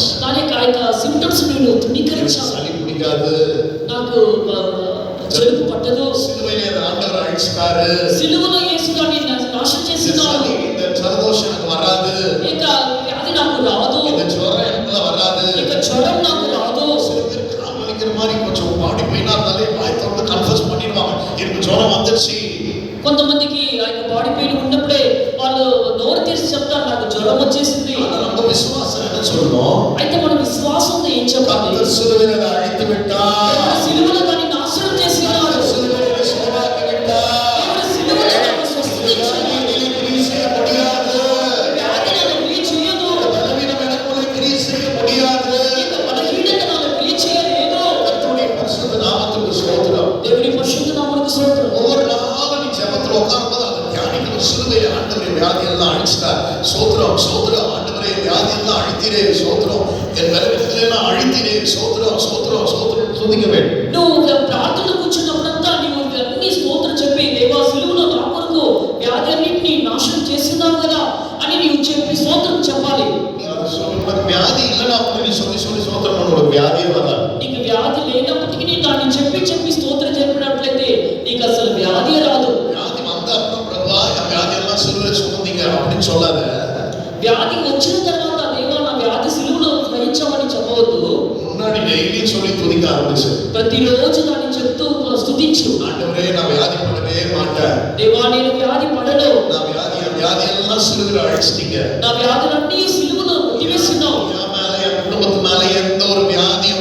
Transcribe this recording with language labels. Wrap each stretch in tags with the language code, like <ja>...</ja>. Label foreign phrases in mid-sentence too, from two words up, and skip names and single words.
<te>దాని ఆ యొక్క సింప్టమ్స్ నేను తృణీకరించాలి.</te> <ta>சளி பிடிக்காது,</ta> <te>నాకు జలుబు పట్టదు,</te> <ta>சிலுவையிலே ஆண்டவர் அழிச்சிட்டாரு,</ta> <te>సిలువలో యేసు దాన్ని నాశనం చేసినాడు,</te> <ta>இந்த ஜலதோஷம் எனக்கு வராது,</ta> <te>ఇక వ్యాధి నాకు రాదు,</te> <ta>இந்த ஜுரம் எனக்கு வராது,</ta> <te>ఇక జ్వరం నాకు రాదు.</te> <ta>சில பேர் கால் வலிக்கிற மாதிரி கொஞ்சம்</ta> <en>body pain</en> <ta>இருந்தாலே வாய் திறந்து கன்ஃபஸ் பண்ணிடுவாங்க, எனக்கு ஜுரம் வந்துருச்சு.</ta> <te>కొంతమందికి ఆ యొక్క</te> <en>body pain</en> <te>ఉన్నప్పుడే వాళ్ళు నోరు తెరిచి చెప్తారు, నాకు జ్వరం వచ్చేసింది.</te> <ta>நம்ம விசுவாசம் என்ன சொல்லணும்?</ta> <te>అయితే మన విశ్వాసంతో ఏం చెప్పాలి?</te> <ta>கர்த்தர் சிலுவையிலே அழித்து விட்டார்,</ta> <te>సిలువలో దాన్ని నాశనం చేసినాడు,</te> <ta>சிலுவையிலே சுகமாக்கி விட்டார்.</ta> <te>సిలువలో దాన్ని స్వస్థపరిచాడు.</te> <ta>நீ கிரியை செய்ய முடியாது,</ta> <te>వ్యాధి నన్ను క్రియ చేయదు,</te> <ta>பலவீனம் எனக்குள்ள கிரியை செய்ய முடியாது.</ta> <te>ఇక బలహీనత నన్ను క్రియ చేయలేదు.</te> <ta>கர்த்தருடைய பரிசுத்த நாமத்துக்கு ஸ்தோத்திரம்.</ta> <te>దేవుని పరిశుద్ధ నామమునకు స్తోత్రం.</te> <ta>ஒவ்வொரு நாளும் நீ ஜெபத்துல உட்காரும்போது அந்த தியானிக்கிற சிலுவையை ஆண்டவரே வியாதி எல்லாம் அழிச்சிட்டார், சோத்திரம் ஆண்டவரே வியாதி எல்லாம் அழித்தீரே, சோத்திரம் என் பலவீனத்திலே நான் அழித்தீரே, சோத்திரம் துதிக்க வேண்டும்.</ta> <te>నువ్వు ప్రార్థనలో కూర్చున్నప్పుడంతా నీవు అన్ని స్తోత్రం చెప్పి, దేవా సిలువలో నా కొరకు వ్యాధి అన్నిటిని నాశనం చేస్తున్నావు కదా అని నీవు చెప్పి స్తోత్రం చెప్పాలి.</te> <ta>நீ அதை உனக்கு வியாதி இல்லைன்னா அப்படி நீ சொல்லி சோத்திரம் பண்ண, உனக்கு வியாதியே வராது.</ta> <te>నీకు వ్యాధి లేనప్పటికీ నీ దాన్ని చెప్పి స్తోత్రం చెప్పినట్లయితే నీకు అసలు వ్యాధి రాదు.</te> <ta>வியாதி வந்த அப்புறம் பிரபா என் வியாதி எல்லாம் சிலுவையில சுமந்தீங்க அப்படின்னு சொல்லாத.</ta> <te>వ్యాధి వచ్చిన తర్వాత దేవా నా వ్యాధి సిలువలో వహించామని చెప్పవద్దు.</te> <ta>முன்னாடி டெய்லி சொல்லி துதிக்க ஆரம்பிச்சு,</ta> <te>ప్రతిరోజు దాన్ని చెప్తూ స్తుతించు.</te> <ta>ஆண்டவரே நான் வியாதி படவே மாட்டேன்,</ta> <te>దేవా నేను వ్యాధి పడను,</te> <ta>நான் வியாதி எல்லாம் சிலுவையில அழிச்சிட்டீங்க,</ta> <te>నా వ్యాధులన్నీ సిలువలో కొట్టివేస్తున్నావు.</te> <ta>என் மேல என் குடும்பத்து மேல எந்த ஒரு வியாதி</ta>